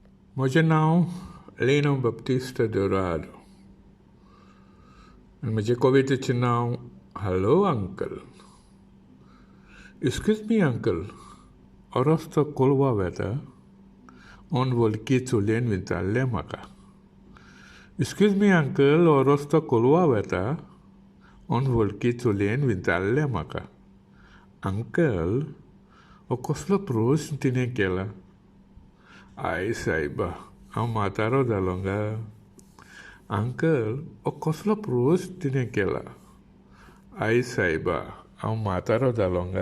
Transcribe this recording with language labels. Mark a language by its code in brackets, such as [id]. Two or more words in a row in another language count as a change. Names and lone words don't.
[kok] म्हजें नांव Lino Dourado आनी म्हजे कवितेचें नांव हॅलो अंकल. [en] Excuse me, uncle. [kok] Orosto kolwa weta. On volki चुलेन विचारलें म्हाका. [en] Excuse me, uncle. [kok] Orosto kolwa weta. On volki चुलेन विचारलें म्हाका. अंकल, हो कसलो प्रश्न तिणें केला. आई सायबा, हांव म्हातारो जालो गा. अंकल, हो कसलो प्रश्न तिणें केला. आई सायबा, हांव म्हातारो जालो गा.